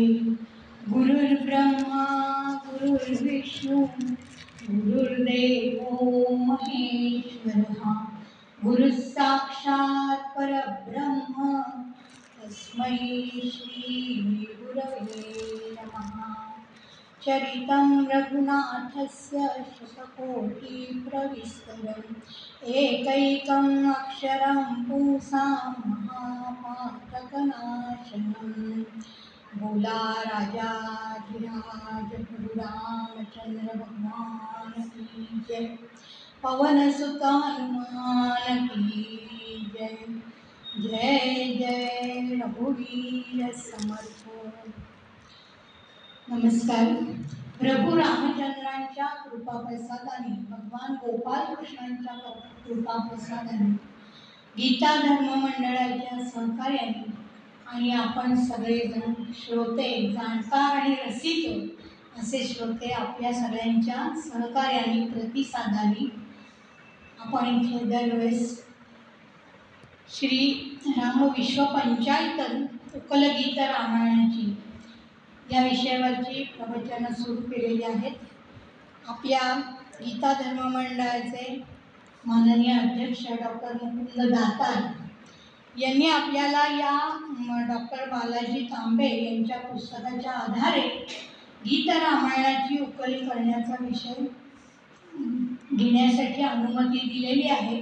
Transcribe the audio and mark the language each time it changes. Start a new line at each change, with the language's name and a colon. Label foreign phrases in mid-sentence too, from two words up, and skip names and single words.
Sanskrit: गुरुर्ब्रह्मा गुरुर्विष्णू गुरुर्देवो महेश्वरः गुरुः साक्षात् परब्रह्म तस्मै श्री गुरवे नमः। चरितं रघुनाथस्य शतकोटिप्रविस्तरम् एकैकम् अक्षरं पुंसां महापातकनाशनम्।
Hindi: बोला राजाधिराज प्रभु रामचंद्र भगवान की जय। पवन सुत हनुमान की जय।
Marathi: जय जय रघुवीर समर्थ। नमस्कार। प्रभू रामचंद्रांच्या कृपाप्रसादाने भगवान गोपाल कृष्णांच्या कृपाप्रसादाने गीता धर्म मंडळाच्या सहकार्याने आणि आपण सगळेजण श्रोते जाणकार आणि रसिक असे श्रोते आपल्या सगळ्यांच्या सहकार्याने प्रतिसादाने आपण इथे दरवेळेस श्री राम विश्व पंचायतन उकलगीत रामायणाची या विषयावरची प्रवचनं सुरू केलेली आहेत। आपल्या गीता धर्म मंडळाचे माननीय अध्यक्ष डॉक्टर मुकुंद दातार यांनी आपल्याला या डॉक्टर बालाजी तांबे यांच्या पुस्तकाच्या आधारे गीत रामायणाची उकल करण्याचा विषय घेण्यासाठी अनुमती दिलेली आहे।